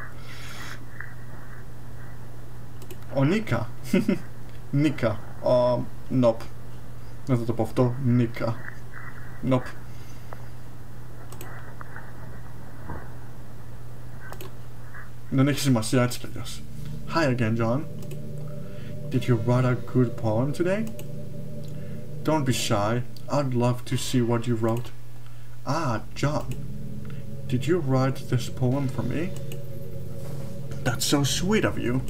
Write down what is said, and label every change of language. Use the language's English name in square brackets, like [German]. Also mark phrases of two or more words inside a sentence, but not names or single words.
[Greek] Ο Νίκα. Νίκα. Νοπ. Δεν θα το πω αυτό. Νίκα. Νοπ. Δεν έχει σημασία έτσι κι αλλιώς. [English] Hi again, John. Did you write a good poem today? Don't be shy. I'd love to see what you wrote. Ah, John. Did you write this poem for me? That's so sweet of you.